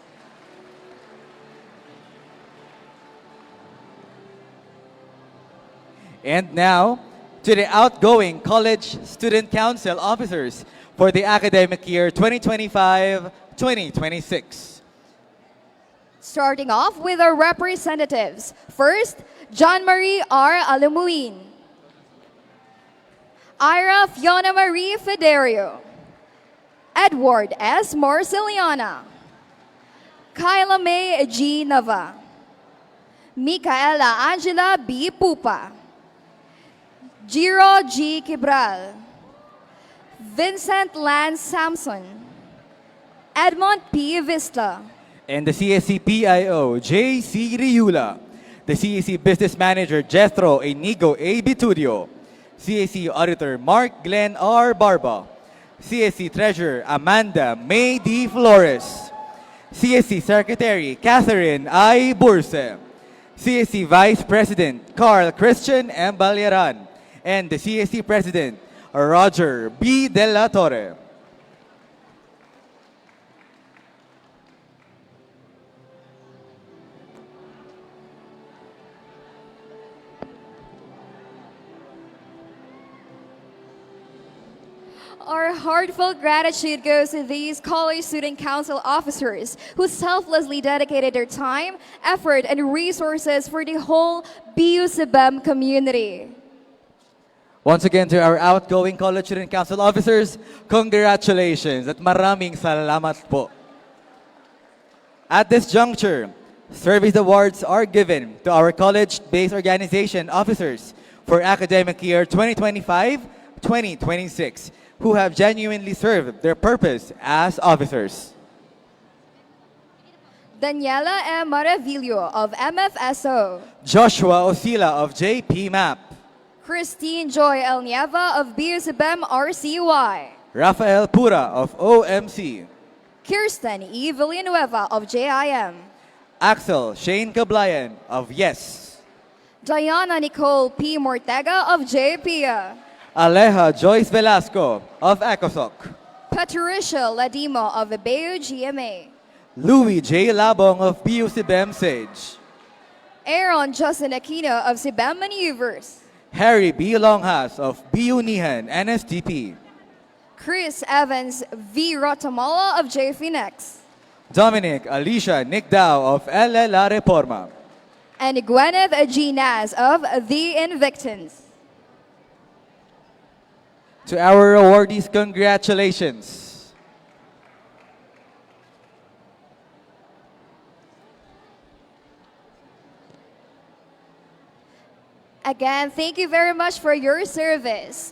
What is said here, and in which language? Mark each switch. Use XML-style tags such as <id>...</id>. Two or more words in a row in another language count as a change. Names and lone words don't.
<en>And now, to the outgoing College Student Council officers for the academic year 2025-2026. Starting off with our representatives. First, John Marie R. Alamuin. Ira Fiona Marie Federio. Edward S. Marceliana. Kyla May G. Nava. Micaela Angela B. Pupa. Giro G. Kibral. Vincent Lance Samson. Edmond P. Vista. And the CSC PIO, J.C. Riula. The CSC Business Manager, Jethro Inigo A. Bitudio. CSC Auditor, Mark Glenn R. Barba. CSC Treasurer, Amanda May D. Flores. CSC Secretary, Catherine I. Burse. CSC Vice President, Carl Christian M. Balyaran. And the CSC President, Roger B. De La Torre. Our heartfelt gratitude goes to these College Student Council officers who selflessly dedicated their time, effort, and resources for the whole BUCBM community. Once again, to our outgoing College Student Council officers, congratulations</en> <tl>at maraming salamat po.</tl> <en>At this juncture, service awards are given to our college-based organization officers for academic year 2025-2026 who have genuinely served their purpose as officers. Daniela M. Maravillo of MFSO. Joshua Osila of JP MAP. Christine Joy El Nieva of BUCBM RCY. Rafael Pura of OMC. Kirsten E. Villanueva of JIM. Axel Shane Cablayan of YES. Diana Nicole P. Mortega of JPIA. Aleja Joyce Velasco of ECOSOC, Patricia Ladimo of Ibeo GMA. Louis J. Labong of PUCBEM Sage, Aaron Justin Aquino of Sibam Maneuvers. Harry B. Longhas of BU Nihan NSDP, Chris Evans V. Rotamala of J Phoenix. Dominic Alicia Nick Dow of LL La Reforma, And Gwyneth G. Naz of The Invictans. To our awardees, congratulations. Again, thank you very much for your service.</en>